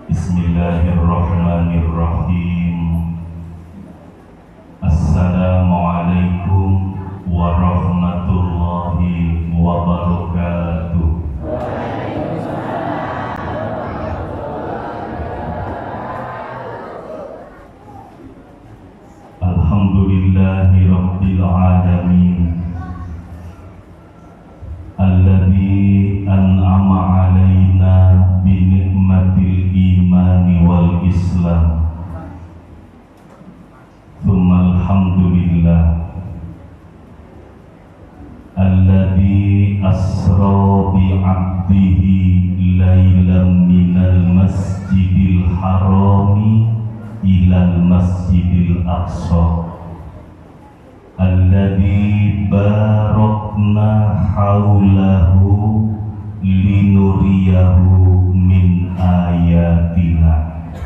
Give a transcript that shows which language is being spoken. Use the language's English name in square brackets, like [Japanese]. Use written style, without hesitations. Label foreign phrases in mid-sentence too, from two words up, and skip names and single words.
[Arabic] بسم الله الرحمن الرحيم. السلام عليكم ورحمة الله وبركاته. الحمد لله رب العالمين, الذي أنعم علينا بنعمة الإيمان والإسلام. ثم الحمد لله الذي أسرى بعبده ليلا من المسجد الحرام إلى المسجد الأقصى الذي باركنا حوله لنريه من آياتنا.